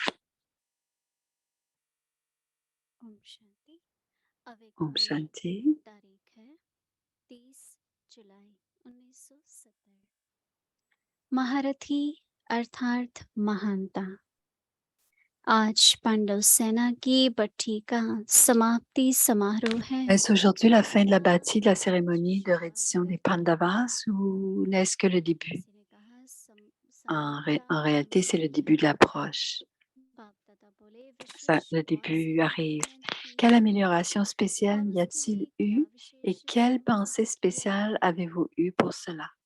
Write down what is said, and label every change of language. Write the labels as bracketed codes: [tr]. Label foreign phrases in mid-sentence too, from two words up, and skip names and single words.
[hi] Om Shanti. महारथी अर्थात महानता आज पांडव सेना की भट्टी का समाप्ति समारोह है [fr] Est-ce aujourd'hui la fin de la bâtie de la cérémonie de reddition des Pandavas ou n'est-ce que le début? En réalité, c'est le début de l'approche. Le début arrive. Quelle amélioration spéciale y a-t-il eu et quelle pensée spéciale avez-vous eue pour cela?